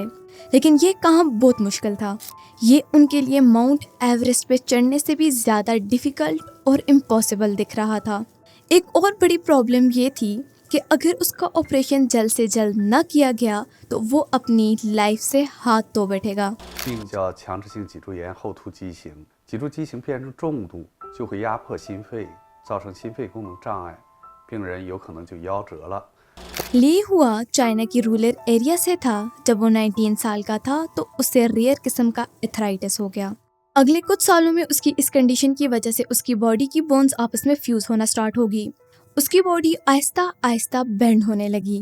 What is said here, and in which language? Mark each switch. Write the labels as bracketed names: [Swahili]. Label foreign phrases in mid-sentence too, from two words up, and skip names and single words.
[Hindi] लेकिन ये काम बहुत मुश्किल था। ये उनके लिए माउंट एवरेस्ट पे चढ़ने से भी ज़्यादा डिफ़िकल्ट और इम्पॉसिबल दिख रहा था। एक और बड़ी प्रॉब्लम ये थी कि अगर उसका ऑपरेशन जल्द से जल्द न किया गया तो वो अपनी लाइफ से हाथ धो बैठेगा। [Chinese] 病叫强直性脊柱炎后凸畸形，脊柱畸形变成重度就会压迫心肺，造成心肺功能障碍，病人有可能就夭折了。 [Hindi] ली हुआ चाइना की [English] rural area [Hindi] से था। जब वो 19 साल का था तो उसे रेयर किस्म का एथराइटिस हो गया। अगले कुछ सालों में उसकी इस कंडीशन की वजह से उसकी बॉडी की बोन्स आपस में फ्यूज होना स्टार्ट होगी। उसकी बॉडी आहिस्ता आहिस्ता बेंड होने लगी।